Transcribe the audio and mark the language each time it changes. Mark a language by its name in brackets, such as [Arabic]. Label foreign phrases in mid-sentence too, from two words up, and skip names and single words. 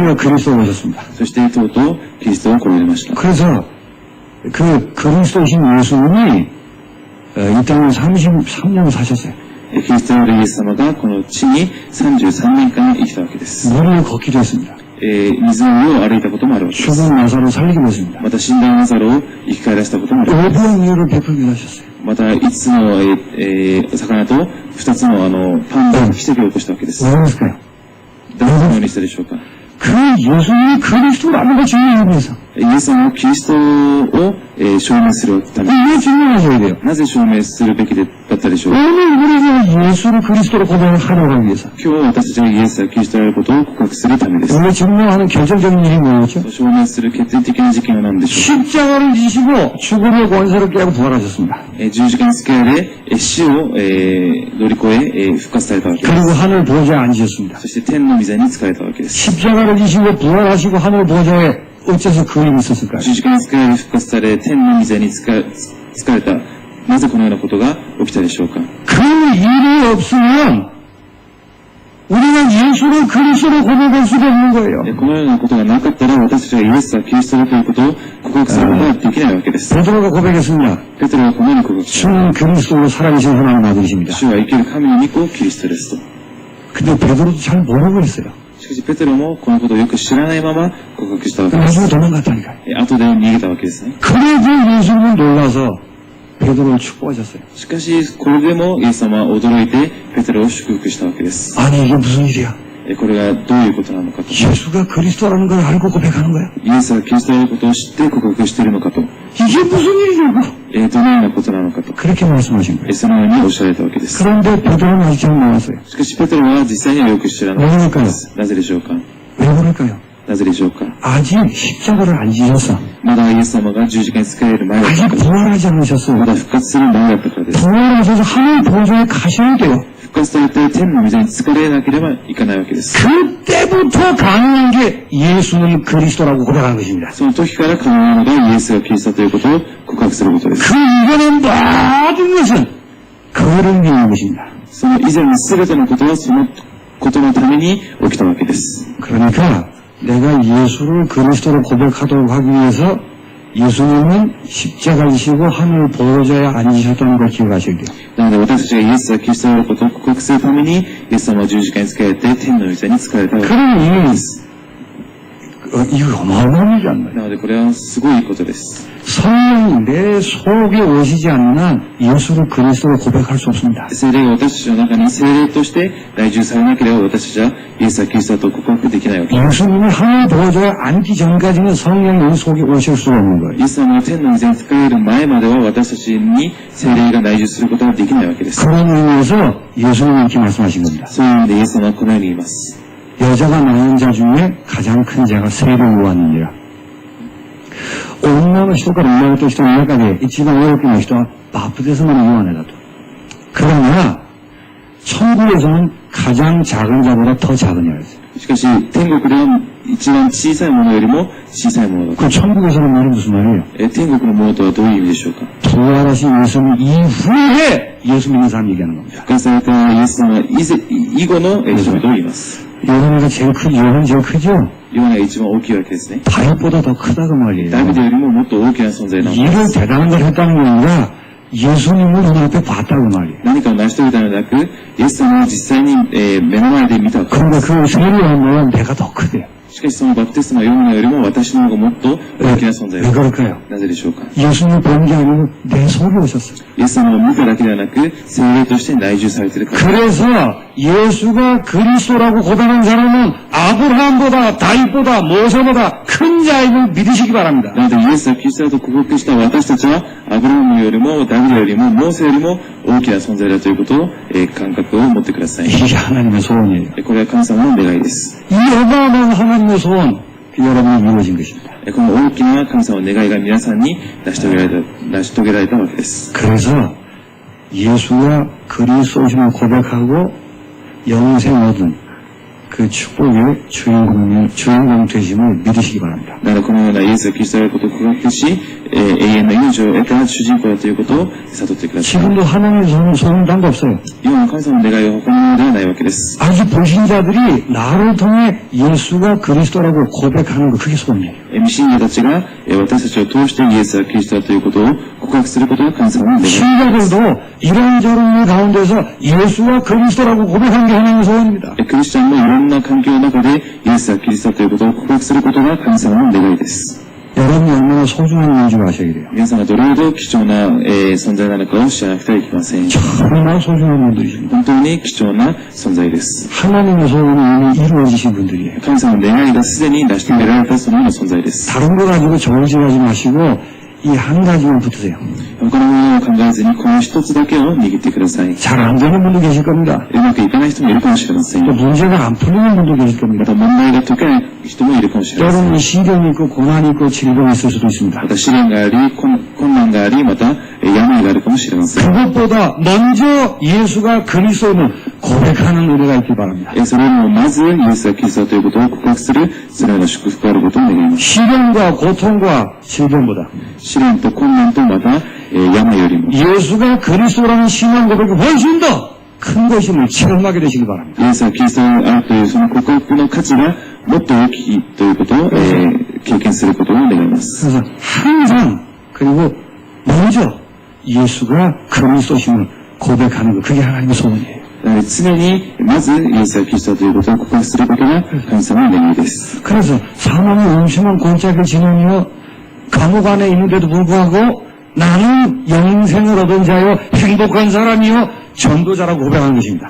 [Korean] 드디어 그리스도가 오셨습니다. [Japanese] そしてとうとうキリストを来られました。 [Korean] 그래서 그 그리스도신 예수님이 이 땅에 33년을 사셨어요. [Japanese] キリストであるイエス様がこの地に33年間生きたわけです。 [Korean] 물을 걷기도 했습니다. [Japanese] 水の上を歩いたこともあるわけです。 [Korean] 죽은 나사로 살리기도 했습니다. [Japanese] また死んだナザロを生き返らせたこともあるわけです。 [Korean] 5분의 이유를 베풀기도 하셨어요. [Japanese] また5つの、魚と2つのパンの奇跡を起こしたわけです。 [Korean] 왜 그랬을까요? [Japanese] 誰のようにしたでしょうか。 [Korean] 그 예수님이 그리스도라는 걸 증명하기 위해서. [Japanese] イエス様のキリストを、証明するために [Korean] 이게 증명하셔야 돼요. [Japanese] なぜ証明するべきだったでしょうか。 [Korean] 오늘 우리가 예수를 그리스도로 고백하려고 하기 위해서. [Japanese] 今日私たちがイエスがキリストであることを告白するためです。 [Korean] 오늘 증명하는 결정적인 일이 뭐였죠? [Japanese] 証明する決定的な事件は何でしょうか。 [Korean] 십자가를 지시고 죽음의 권세를 깨고 부활하셨습니다. [Japanese] 十字架につけられ死を、乗り越え、復活されたわけです。 [Korean] 그리고 하늘 보좌에 앉으셨습니다. [Japanese] そして天の御座に仕えたわけです。 [Korean] 십자가를 지시고 부활하시고 하늘 보좌에 어째서 그 일이 있었을까요? [Japanese] 十字架に仕えられ復活され天の御座に仕えた。なぜこのようなことが起きたでしょうか。 [Korean] 그 일이 없으면 우리가 예수를 그리스도로 고백할 수가 없는 거예요. [Japanese] このようなことがなかったら私たちがイエスはキリストだということを告白することができないわけです。 [Korean] 베드로가 고백했습니다. [Japanese] ペテロはこのように告白し [Korean] 주는 그리스도로 살아계신 하나님 아들이십니다. [Japanese] 主は生きる神の御子キリストですと。 [Korean] 근데 베드로도 잘 모르고 있어요. [Japanese] しかしペテロもこのことをよく知らないまま告白したわけです。 [Korean] 나중에 도망갔다니까요. [Japanese] 後で逃げたわけですね。 [Korean] 그래도 예수님은 놀라서 베드로를 축복하셨어요. [Japanese] しかしこれでもイエス様は驚いてペテロを祝福したわけです。 [Korean] 아니 이게 무슨 일이야? [Japanese] これがどういうことなのかと。 [Korean] 예수가 그리스도라는 걸 알고 고백하는 거야? [Japanese] イエスはキリストであることを知って告白しているのかと。 [Korean] 이게 무슨 일이냐고? [Japanese] どのようなことなのかと。 [Korean] 그렇게 말씀하신 거예요. [Japanese] そのようにおっしゃられたわけです。 [Korean] 그런데 베드로는 아직 잘 몰랐어요. [Japanese] しかしペテロは実際にはよく知らなかったです。なぜでしょうか。 [Korean] 왜 그럴까요? [Japanese] なぜでしょうか。 [Korean] 아직 십자가를 안 지셨어. [Japanese] まだイエス様が十字架に仕える前だった [Korean] 아직 [Japanese] から。 [Korean] 부활하지 않으셨어요. [Japanese] まだ復活する前だったからです。 [Korean] 부활하셔서 하늘 보좌에 가셔야 돼요. [Japanese] 復活されて天の御座に疲れなければいかないわけです。 [Korean] 그때부터 가능한 게 예수는 그리스도라고 고백하는 것입니다. [Japanese] その時から可能なのがイエスがキリストということを告白することです。 [Korean] 그 이전의 모든 것은 그를 위한 것입니다. [Japanese] その以前の全てのことはそのことのために起きたわけです。 [Korean] 그러니까 내가 예수를 그리스도로 고백하도록 하기 위해서 예수님은 십자가를 지시고 하늘 보좌에 앉으셨다는 걸 기억하셔야 돼요. [Japanese] なので私たちがイエスがキリストであることを告白するためにイエス様は十字架に仕えて天の御座に仕えたわけです。 [Korean] 그러니 이거 어마어마한 일이 않나요? [Japanese] なのでこれはすごいことです。 [Korean] 성령이 내 속에 오시지 않는 한 예수를 그리스도로 고백할 수 없습니다. [Japanese] 聖霊が私たちの中に聖霊として内住されなければ私たちはイエスはキリストだと告白できないわけです。 [Korean] 예수님이 하늘 보좌에 앉기 전까지는 성령이 우리 속에 오실 수가 없는 거예요. [Japanese] イエス様の天の御前に仕える前までは私たちに聖霊が内住することができないわけです。 [Korean] 그런 의미에서 예수님이 이렇게 말씀하신 겁니다. [Japanese] そういう意味でイエス様はこのように言います。 [Korean] 여자가 낳은 자 중에 가장 큰 자가 세를 요한이니라. [Japanese] 女の人から生まれた人の中で一番大きな人はバプテスマのヨハネだと. [Korean] 그러나 천국에서는 가장 작은 자보다 더 작은 자가 있어요. [Japanese] しかし天国では一番小さいものよりも小さいものだと。 [Korean] 그 천국에서는 말이 무슨 말이에요? [Japanese] 天国のものとはどういう意味でしょうか。 [Korean] 부활하신 예수님 이후에 예수 믿는 사람 얘기하는 겁니다. [Japanese] 復活されたイエス様以後の人々を言います。 [Korean] 요한이 제일 크죠? [Japanese] ヨハネが一番大きいわけですね。 [Korean] 다윗보다 더 크다고 말이에요. [Japanese] ダビデよりももっと大きな存在なんです。 [Korean] 일을 대단한 걸 했다는 게 아니라 예수님을 눈앞에 봤다고 말이에요. [Japanese] 何かを成し遂げたのではなく、イエス様を実際に、目の前で見たわけです。 [Korean] 그런데 그 세례 요한은 내가 더 크대요. [Japanese] しかしそのバプテスマヨハネよりも私の方がもっと大きな存在 [Korean] 왜 [Japanese] です。 [Korean] 그럴까요? [Japanese] なぜでしょうか。 [Korean] 예수님 본 게 아니고 내 속에 오셨어요. [Japanese] イエス様を見ただけではなく、聖霊として内住されているから。 [Korean] 그래서 예수가 그리스도라고 고백한 사람은 아브라함보다 다윗보다 모세보다 큰 자임을 믿으시기 바랍니다. [Japanese] なのでイエスはキリストだと告白した私たちは、アブラハムよりもダビデよりもモーセよりも大きな存在だということを、感覚を持ってください。 [Korean] 이게 하나님의 소원이에요. [Japanese] これは神様の願いです。 [Korean] 이 어마어마한 하나님의 소원, 여러분이 이루어진 것입니다. [Japanese] この大きな神様の願いが皆さんに成し遂げられたわけです。 [Korean] 그래서 예수가 그리스도심을 고백하고 영생 얻은 그 축복의 주인공 되심을 믿으시기 바랍니다. [Japanese] だからこのようなイエスがキリストであることを告白し、永遠の命を得た主人公だということを悟ってください。 [Korean] 지금도 하나님의 소원은 딴 거 없어요. [Japanese] 今の神様の願いは他のものではないわけです。 [Korean] 아직 보신 자들이 나를 통해 예수가 그리스도라고 고백하는 거 그게 소원이에요. [Japanese] 未信者たちが私たちを通してイエスがキリストだということを告白することが神様の願いです。 [Korean] 신자들도 이런저런 가운데서 예수가 그리스도라고 고백하는 게 하나님의 소원입니다. [Japanese] クリスチャンもいろんな環境の中でイエスがキリストだということを告白することが神様の願いです。 [Korean] 여러분이 얼마나 소중한 인줄 아셔야 돼요. [Japanese] 皆さんがどれほど貴重な、存在なのかを知らなくてはいけません。 [Korean] 정말 소중한 분들이십니다. [Japanese] 本当に貴重な存在です。 [Korean] 하나님의 소원이 이미 이루어지신 분들이에요. [Japanese] 神様の願いがすでに成し遂げられたそのような存在です。 [Korean] 다른 거 가지고 저울질하지 마시고 이 한 가지만 붙으세요. [Japanese] 他のものを考えずにこの一つだけを握ってください。 [Korean] 잘 안 되는 분도 계실 겁니다. [Japanese] うまくいかない人もいるかもしれません。 [Korean] 또 [Japanese] ま [Korean] 문제가 안 풀리는 분도 계실 겁니다. [Japanese] た問題が解けない人もいるかもしれません。 [Korean] 여러분이 시련이 있고 고난이 있고 질병이 있을 수도 있습니다. [Japanese] また試練があり、困難があり、また病があるかもしれません。 [Korean] 그것보다 먼저 예수가 그리스도는 고백하는 은혜가 있길 바랍니다. [Japanese] それよりもまずイエスがキリストだということを告白するそのような祝福があることを願います。 [Korean] 시련과 고통과 질병보다 [Japanese] 試練と困難とまた、病よりも [Korean] 예수가 그리스도라는 신앙 고백이 훨씬 더 큰 것임을 체험하게 되시기 바랍니다. [Japanese] イエスはキリストであるというその告白の価値がもっと大きいということを、経験することを願います。 [Korean] 그래서 항상 그리고 먼저 예수가 그리스도심을 고백하는 것 그게 하나님의 소원이에요. [Japanese] 常にまずイエスがキリストだということを告白することが神様の願いです。 [Korean] 그래서 사망의 음침한 골짜기를 지나며 감옥 안에 있는데도 불구하고 나는 영생을 얻은 자요 행복한 사람이요 전도자라고 고백하는 것입니다.